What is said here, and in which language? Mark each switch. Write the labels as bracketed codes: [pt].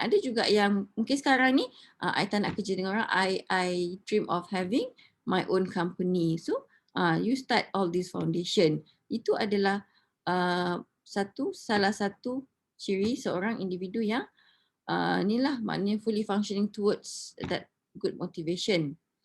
[ms] Ada juga yang mungkin sekarang ni I tak nak kerja dengan orang, [en] I dream of having my own company. So you start all this foundation. [ms] Itu adalah salah satu ciri seorang individu yang inilah maknanya [en] fully functioning towards that good motivation.